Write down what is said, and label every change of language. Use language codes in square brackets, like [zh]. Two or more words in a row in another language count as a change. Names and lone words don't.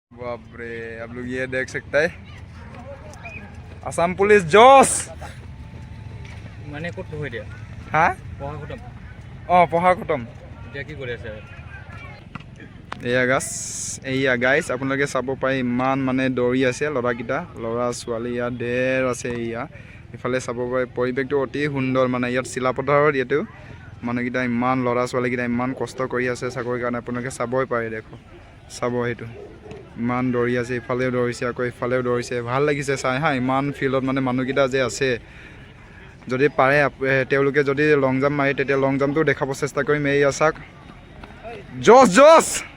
[hi] बाप रे, आप लोग ये देख सकते हैं आसाम पुलिस जोश [as] মানে কত হৈ দিয়া [hi] हाँ [as] পঢ়া খতম [hi] पढ़ा खत्म [as] এতিয়া কি কৰি আছে এয়া গাইছ আপোনালোকে চাব পাৰে ইমান মানে দৌৰি আছে ল'ৰাকেইটা ল'ৰা ছোৱালী ইয়াত ঢেৰ আছে এয়া ইফালে চাব পাৰে পৰিৱেশটো অতি সুন্দৰ মানে ইয়াত চিলাপথাৰত ইয়াতো মানুহকেইটা ইমান ল'ৰা ছোৱালীকেইটা ইমান কষ্ট কৰি আছে চাকৰিৰ কাৰণে আপোনালোকে চাবই পাৰে দেখো চাব সেইটো ইমান দৌৰি আছে ইফালেও দৌৰিছে আকৌ ইফালেও দৌৰিছে ভাল লাগিছে চাই হা ইমান ফিল্ডত মানে মানুহকেইটা যে আছে যদি পাৰে তেওঁলোকে যদি [en] long jump [as] মাৰে তেতিয়া [en] long jump [as] দেখাব চেষ্টা কৰিম এয়া চাওক জোচ জোচ